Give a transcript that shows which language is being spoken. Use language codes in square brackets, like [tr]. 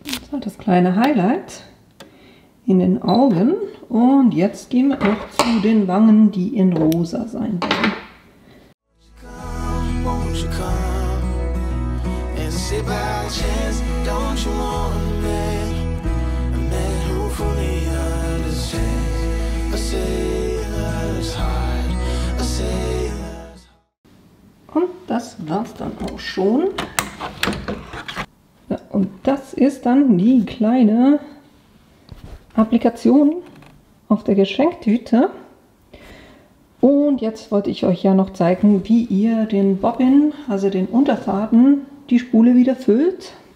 [de] So, das kleine Highlight in den Augen. Und jetzt gehen wir noch zu den Wangen, die in rosa sein werden. [en] Won't you come and say by chance, don't you want a man who fully understands a sailor's heart, a sailor's heart. [de] Und das war's dann auch schon. Ja, und das ist dann die kleine Applikation auf der Geschenktüte. Und jetzt wollte ich euch ja noch zeigen, wie ihr den Bobbin, also den Unterfaden, die Spule wieder füllt.